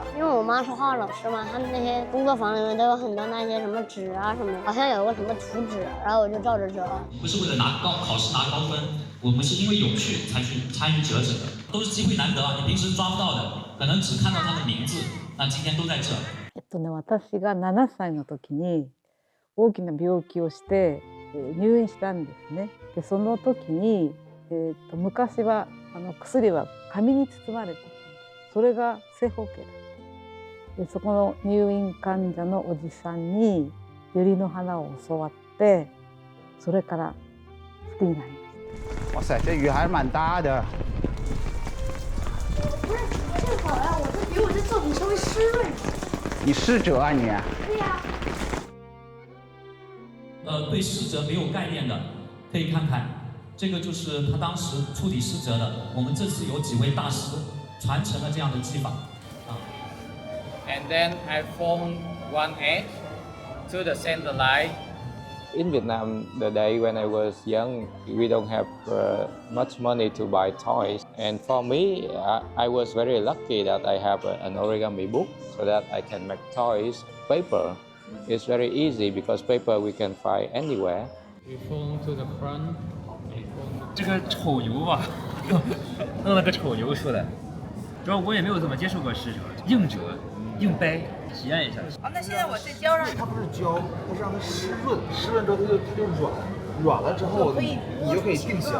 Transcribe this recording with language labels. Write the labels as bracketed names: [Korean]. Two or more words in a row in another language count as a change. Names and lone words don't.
[Chinese] 因为我妈是画老师嘛，她那些工作坊里面都有很多那些什么纸啊什么的，好像有个什么图纸，然后我就照着折。不是为了考试拿高分，我们是因为有趣才去参与折纸的，都是机会难得啊，你平时抓不到的，可能只看到他的名字，那今天都在这。 [Japanese] 私が7歳の時に大きな病気をして入院したんですね。でその時に、昔は薬は紙に包まれていた。それが正方形だった。でそこの入院患者のおじさんに百合の花を教わって、それから好きになりました。 [Chinese] 哇塞，这雨还是蛮大的。不是正好呀，我就比我这作品稍微湿润一点。你是折啊你？对呀。对湿折没有概念的，可以看看，这个就是他当时触底湿折的。我们这次有几位大师传承了这样的技法啊。 [English] And then I form one edge to the center line. In Vietnam, the day when I was young, we don't have much money to buy toys. And for me, I was very lucky that I have an origami book so that I can make toys. Paper is very easy because paper we can find anywhere. To the front. [Chinese] 这个丑牛吧，弄了个丑牛出来。主要我也没有怎么接触过湿折，硬折、硬掰，体验一下。那现在我在胶上，它不是胶，它是让它湿润，湿润之后它就软，软了之后你就可以定型。